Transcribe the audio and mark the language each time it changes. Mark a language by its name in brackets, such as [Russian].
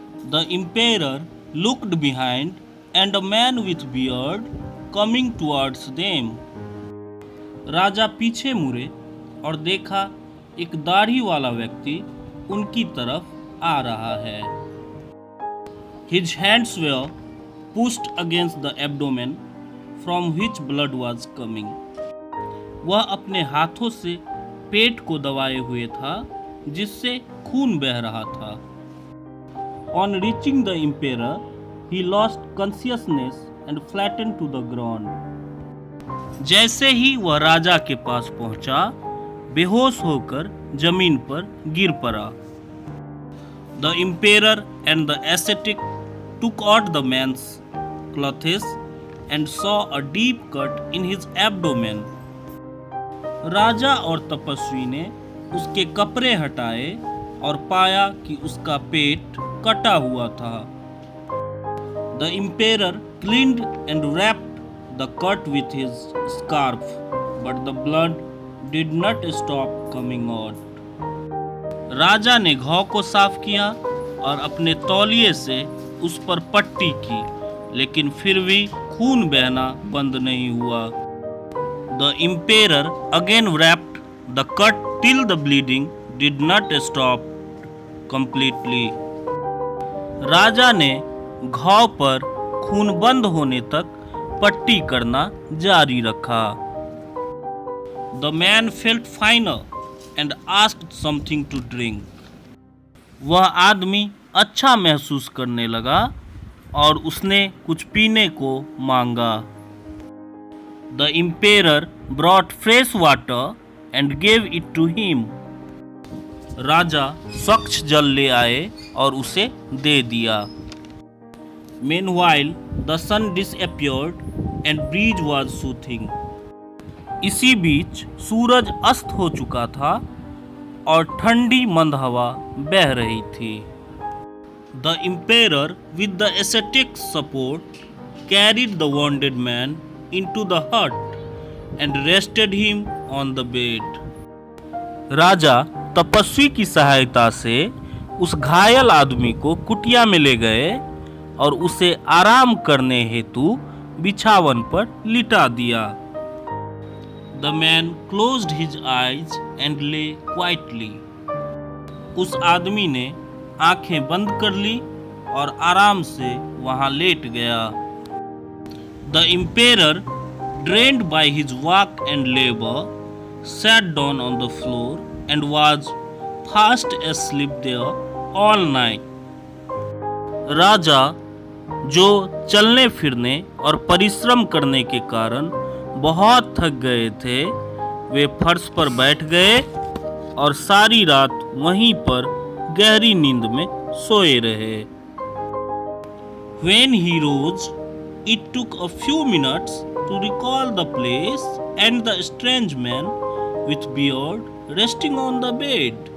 [English] The emperor looked behind and a man with beard coming towards them. [Hindi] राजा पीछे मुड़े और देखा एक दाढ़ी वाला व्यक्ति उनकी तरफ आ रहा है. [English] His hands were pushed against the abdomen from which blood was coming. [Hindi] वह अपने हाथों से पेट को दबाए हुए था जिससे खून बह रहा था. [English] On reaching the emperor, he lost consciousness and flattened to the ground. [Hindi] जैसे ही वह राजा के पास पहुंचा, बेहोश होकर जमीन पर गिर पड़ा. [English] The emperor and the ascetic took out the man's clothes and saw a deep cut in his abdomen. [Hindi] राजा और तपस्वी ने उसके कपड़े हटाए और पाया कि उसका पेट कटा हुआ था. [English] The emperor cleaned and wrapped the cut with his scarf, but the blood did not stop coming out. [Hindi] राजा ने घाव को साफ किया और अपने तौलिए से उस पर पट्टी की, लेकिन फिर भी खून बहना बंद नहीं हुआ. [English] The emperor again wrapped the cut till the bleeding did not stop completely. [Hindi] राजा ने घाव पर खून बंद होने तक पट्टी करना जारी रखा. [English] The man felt finer and asked something to drink. [Hindi] वह आदमी अच्छा महसूस करने लगा और उसने कुछ पीने को मांगा. [English] The emperor brought fresh water and gave it to him. [Hindi] राजा स्वच्छ जल ले आए और उसे दे दिया. [English] Meanwhile, the sun disappeared and breeze was soothing. [Hindi] इसी बीच सूरज अस्त हो चुका था और ठंडी मंद हवा बह रही थी. [English] The emperor, with the ascetic's support, carried the wounded man into the hut and rested him on the bed. [Hindi] राजा तपस्वी की सहायता से उस घायल आदमी को कुटिया में ले गए और उसे आराम करने हेतु बिछावन पर लिटा दिया. [English] The man closed his eyes and lay quietly. [Hindi] उस आदमी ने आंखें बंद कर ली और आराम से वहां लेट गया. [English] The emperor, drained by his work and labor, sat down on the floor and was fast asleep there all night. [Hindi] राजा, जो चलने फिरने और परिश्रम करने के कारण बहुत थक गए थे, वे फर्श पर बैठ गए और सारी रात वहीं पर गहरी नींद में सोए रहे. [English] When he rose, it took a few minutes to recall the place and the strange man with beard resting on the bed.